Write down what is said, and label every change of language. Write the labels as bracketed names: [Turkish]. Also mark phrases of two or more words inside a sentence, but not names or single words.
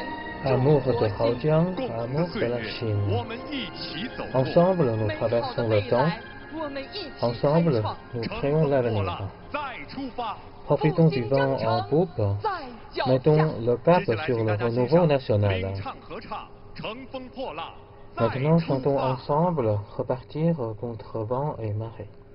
[French] Amour de Haojiang, amour de la Chine. [Chinese] 我们一起走过。 [French] Ensemble, nous traversons le temps. [Chinese] 我们一起 [French] Ensemble, [Chinese] 开创 [French] nous créons l'avenir. [Chinese] 再出发。 [French] Profitons du vent en poupe. Mettons le cap sur le renouveau national. [Chinese] 临唱合唱，乘风破浪。 [French] Maintenant, chantons ensemble, repartir contre vent et marée.